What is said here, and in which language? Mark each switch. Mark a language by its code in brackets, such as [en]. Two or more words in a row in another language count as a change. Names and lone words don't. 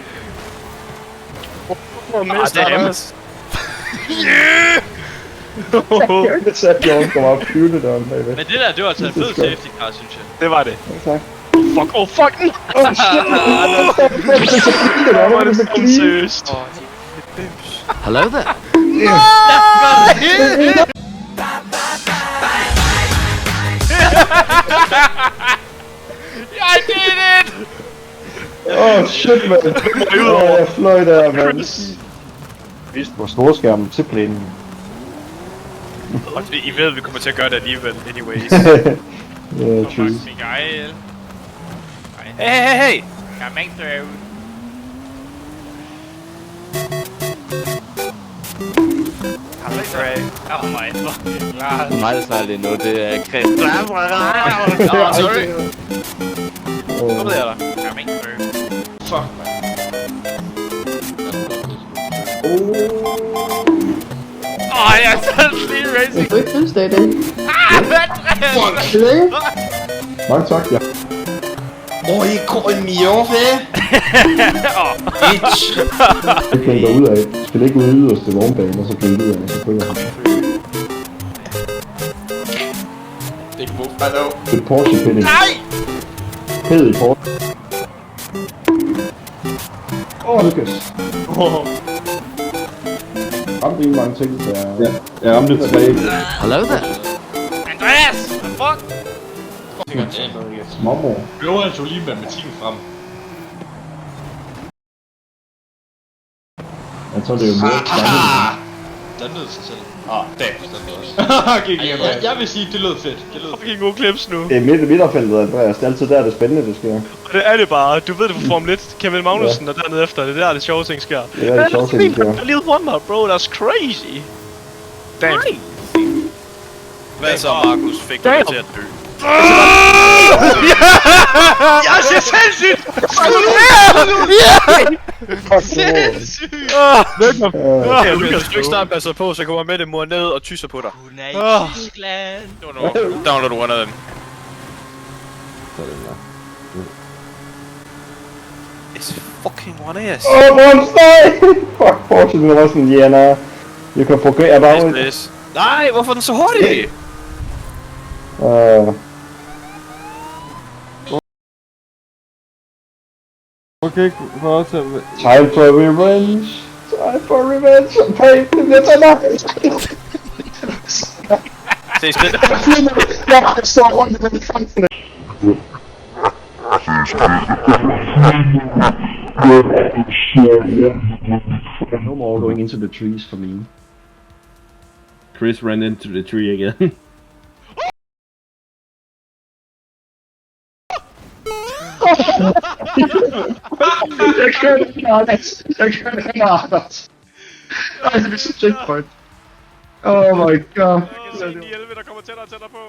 [da] Det er Emmets. Jeg satte jeg også op flyvende døren bagved. Men det der, det var altså en fed [en] safety car, [da] synes jeg. Det var det. Tak. [en] Fuck, oh fuck! [da] Åh shit! Det var så clean. Seriøst. [en] Hello there. I did it! [da] Åh shit, man. Jeg fløj der, man. Vist på storskærmen til plænen. Og I ved, at vi kommer til at gøre det alligevel, anyways. Ja, true. [en] Miguel. Hey! Coming through. Coming through. Oh my fucking god. [da] Det er mig, der snakker lige nu. Det er Chris. [en] Oh, sorry. [da] Kom der, der. [en] Coming through. Fuck, man. [da] Åh, jeg er sådan lige racing. Du er ikke fødselsdag i dag. Fuck! Mange tak, ja. I går en million, bitch. Det kan gå ud af. Du skal ikke ud yderst til vognbanen, og så kan du ud af, selvfølgelig. Det er ikke move, [en] I know. [da] Det er Porsche Penny. Nej! Hed i Porsche. Lukas. Ramte ikke mange ting, der... Ja, jeg ramte 3. [en] Hello there. [da] Andreas! Hvad fuck? Småmor. Øver altså lige matematikken frem. Jeg tror, det er jo mere Standede sig selv. Det. Jeg vil sige, det lød fedt. Det lød Fucking gode clips nu. Det er midterfeltet, Andreas. Det er altid der, det spændende, det sker. Og det er det bare. Du ved det fra Formel 1. Kevin Magnussen og dernede efter. Det er der, det sjove ting sker. Det er det sjove ting, det sker. Lille wonder, [en] bro. That's crazy. Damn. [da] Hvad så, Markus? Fik du mig til at dø? Jeg ser sindssygt! Sindssygt! Okay, hvis du ikke snart passer på, så kommer Mette mor ned og tysser på dig. Hun er i Tyskland. [en] Download one [da] af dem. [en] It's fucking one ass. [da] Monster! Fuck, Porsche, den var sådan, [en] yeah, you can forget about it. [da] Nej, hvorfor er den så hurtig? Okay, fortsæt. [en] Time for revenge. Time for revenge. Pay the enough. [da] Ses lidt. Jeg står rundt i den fansen. [en] No more going into the trees for me. Chris ran into the tree again. [da] Jeg kørte ikke Anders. Ej, det er så checkpoint. [en] Oh my god. [da] Jeg kan se de 11, der kommer tættere og tættere på.